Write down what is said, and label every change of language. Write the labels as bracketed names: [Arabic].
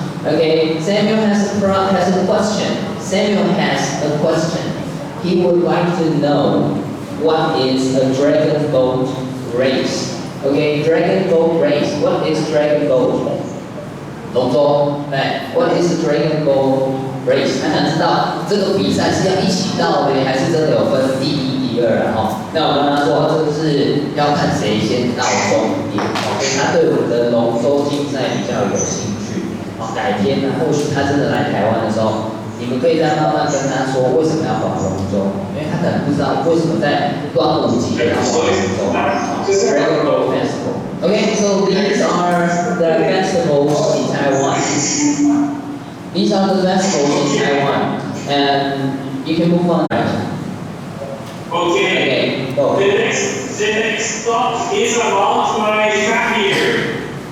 [English] Okay, Samuel has a question. Samuel has a question. He would like to know what is a dragon boat race. Okay, dragon boat race. What is dragon boat? [Chinese] 龙舟，对 [English] ，What is the dragon boat race？ [Chinese] 他想知道这个比赛是要一起到的，还是真的有分第一、第二啊？那我跟他说，这个是要看谁先到终点。所以他对我们的龙舟竞赛比较有兴趣。改天呢，或许他真的来台湾的时候，你们可以再慢慢跟他说为什么要划龙舟，因为他可能不知道为什么在端午节要划龙舟。 [English] Dragon Boat Festival. Okay, so these are the festivals in Taiwan. These are the festivals in Taiwan, and you can move on. Okay. Go. The next talk is about my career.